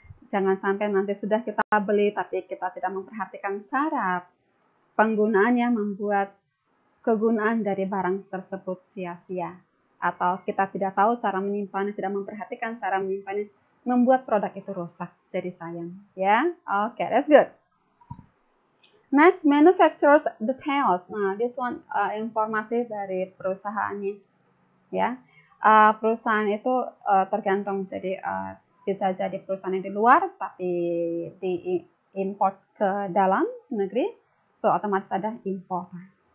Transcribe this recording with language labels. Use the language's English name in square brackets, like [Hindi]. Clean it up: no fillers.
[Indonesian] Jangan sampai nanti sudah kita beli tapi kita tidak memperhatikan cara penggunaannya, membuat kegunaan dari barang tersebut sia-sia. Atau kita tidak tahu cara menyimpannya, tidak memperhatikan cara menyimpannya, membuat produk itu rusak, jadi sayang. [English] Ya, oke, that's good. Next, manufacturer's details. [Indonesian] Nah, [English] this one [Indonesian] informasi dari perusahaannya. Ya, perusahaan itu tergantung, jadi bisa jadi perusahaan yang di luar tapi diimport ke dalam negeri, so otomatis ada importer.